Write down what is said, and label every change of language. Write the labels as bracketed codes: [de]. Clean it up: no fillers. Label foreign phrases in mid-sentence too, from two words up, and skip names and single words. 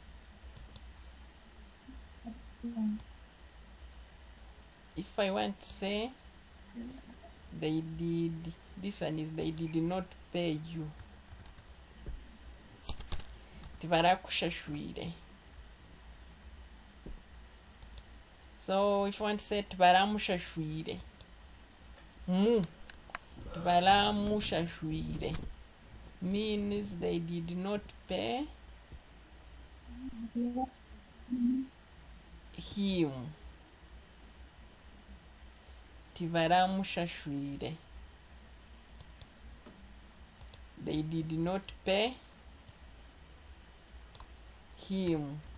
[en] If I want to say they did, this one is they did not pay you. [nyn] Tibarakushashwire. [en] So if you want to say [nyn] tibaramushashwire, mu tibaramushashwire [en] means they did not pay him. [nyn] Tibaramushashwire. [en] They did not pay him.